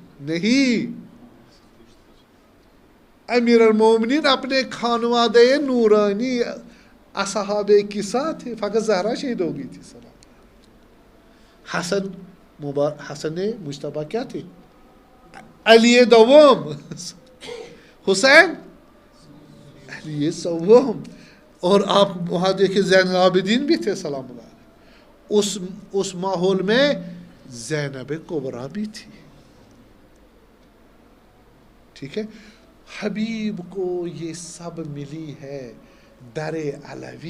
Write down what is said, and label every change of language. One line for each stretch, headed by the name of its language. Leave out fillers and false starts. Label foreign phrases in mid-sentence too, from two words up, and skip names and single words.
Urdu: نہیں، امیر المومنین اپنے خانوادے نورانی اصحاب کے ساتھ تھے. فقط زہرا شہید ہو گئی تھی. حسن مجتبیٰ کیا تھے؟ علی دوم، حسین علی سوم. اور آپ وہاں دیکھیں زین العابدین بھی تھے
Arabic: سلام اللہ علیہ.
Urdu: اس ماحول میں زینب کبریٰ بھی تھی. ٹھیک ہے، حبیب کو یہ سب ملی ہے در علوی.